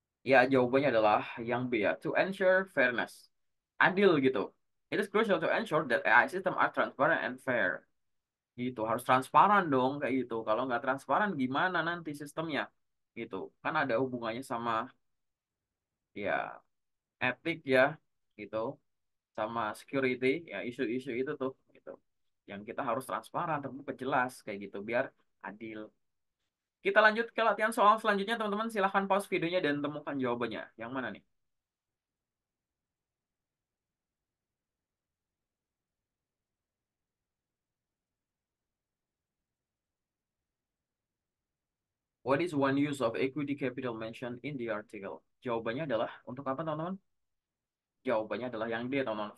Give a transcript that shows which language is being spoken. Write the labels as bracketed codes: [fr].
[id] Ya, jawabannya adalah yang B ya, [en] to ensure fairness. [id] Adil gitu. [en] It is crucial to ensure that AI system are transparent and fair. [id] Gitu, harus transparan dong kayak gitu. Kalau nggak transparan gimana nanti sistemnya? Gitu. Kan ada hubungannya sama ya etik ya, gitu, sama security, ya isu-isu itu tuh gitu. Yang kita harus transparan, terbuka, jelas kayak gitu biar adil. Kita lanjut ke latihan soal selanjutnya, teman-teman. Silahkan pause videonya dan temukan jawabannya. Yang mana nih? [en] What is one use of equity capital mentioned in the article? [id] Jawabannya adalah untuk apa, teman-teman? Jawabannya adalah yang D, teman-teman.